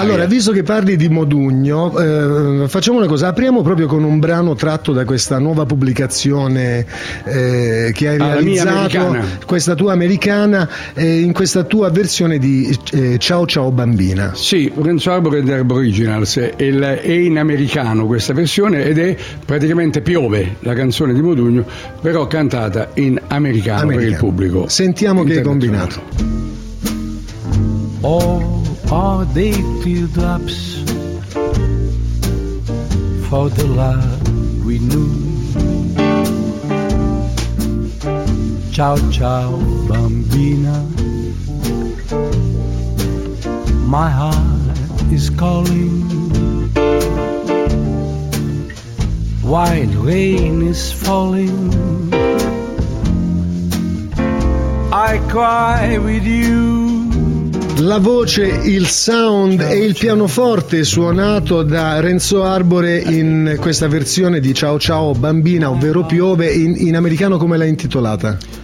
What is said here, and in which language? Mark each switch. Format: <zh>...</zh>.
<it>Allora, visto che parli di Modugno, facciamo una cosa, apriamo proprio con un brano tratto da questa nuova pubblicazione che hai realizzato, questa tua americana, in questa tua versione di Ciao Ciao Bambina. Sì, Renzo Arbored Herb Originals è in americano questa versione, ed è praticamente Piove, la canzone di Modugno, però cantata in americano. Per il pubblico. Sentiamo che è combinato.</it> <en>Oh, are they teardrops for the love we knew?</en> <it>Ciao, ciao, bambina.</it> <en>My heart is calling. While rain is falling, I cry with you.</en> <it>La voce, il sound e il pianoforte suonato da Renzo Arbore in questa versione di Ciao Ciao Bambina, ovvero Piove, in americano come l'ha intitolata?</it>